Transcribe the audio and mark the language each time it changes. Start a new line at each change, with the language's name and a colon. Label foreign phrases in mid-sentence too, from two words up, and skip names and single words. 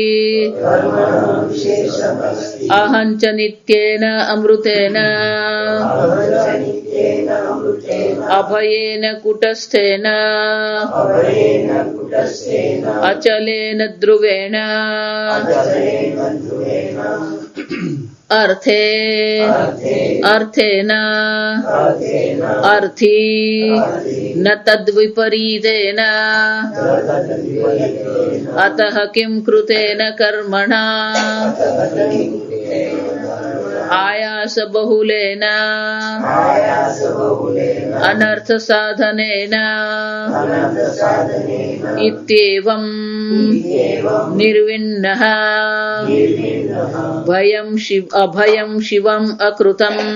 Sanskrit: अहञ्च नित्येन अमृतेन अभयेन कुटस्थेन अचलेन ध्रुवेण अर्थे अर्थेन अर्थी न तद्विपरीतेन अतः किं कृतेन कर्मणा આયાસ બહુલેન અનર્થ સાધનેન ઇત્યેવં નિર્વિન્નઃ અભયં શિવમ અકૃતમ